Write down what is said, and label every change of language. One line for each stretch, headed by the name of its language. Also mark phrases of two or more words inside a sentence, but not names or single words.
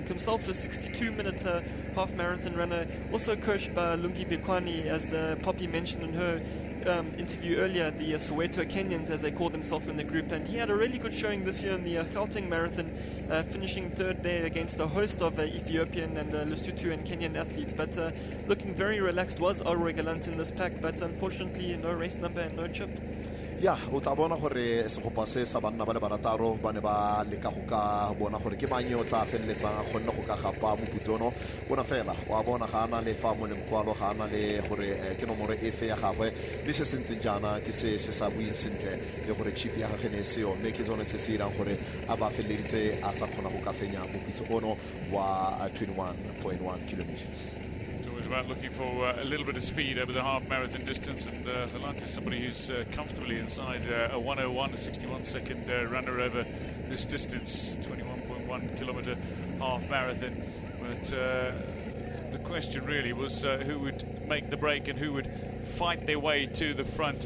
English: Himself a 62-minute half-marathon runner, also coached by Lungi Bikwani, as the Poppy mentioned in her interview earlier, the Soweto Kenyans, as they call themselves in the group. And he had a really good showing this year in the Gauteng Marathon, finishing third there against a host of Ethiopian and Lesotho and Kenyan athletes. But looking very relaxed was Elroy Galant in this pack, but unfortunately no race number and no chip.
Tswana: Ya o tla bona gore segopa se sa banna ba le barataro ba ne ba leka go ka bona gore ke banye o tla feleletsang go nna go ka gapa moputsono bona fela wa bona ga ana le fa mo le mkwalo ga ana le gore ke nomoro efe ya gagwe le se sentseng jana ke se sa buing sentle le gore chip ya gagwe ne se yo mme ke tsone se se irang gore a ba feleditse a sa kgona go ka fenya moputso ono wa 21.1 kilometers.
English: About looking for a little bit of speed over the half marathon distance, and Galant is somebody who's comfortably inside a 1:01, a 61-second runner over this distance, 21.1 kilometer half marathon. But the question really was who would make the break and who would fight their way to the front.